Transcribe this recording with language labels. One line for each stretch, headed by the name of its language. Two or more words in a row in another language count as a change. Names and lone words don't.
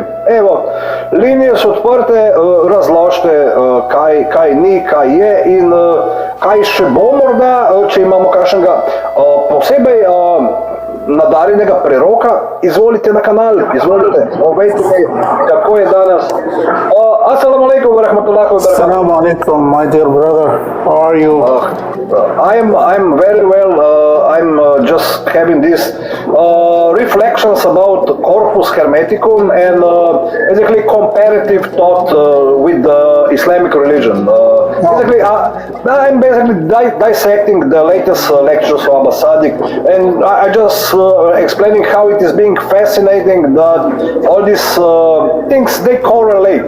Slovenian: Evo, linije so odprte, razložite, kaj ni, kaj je in kaj še bo morda, če imamo kakšnega posebej nadarjenega preroka, izvolite na kanal, izvolite, povejte mi, kako je danes.
Arabic: السلام عليكم ورحمة الله وبركاته. السلام عليكم,
English: my dear brother. How are you? I'm very well. I'm just having these reflections about Corpus Hermeticum and basically comparative thought with the Islamic religion. Basically, I'm basically dissecting the latest lectures of Abba Sadiq, and I just explaining how it is being fascinating that all these things they correlate.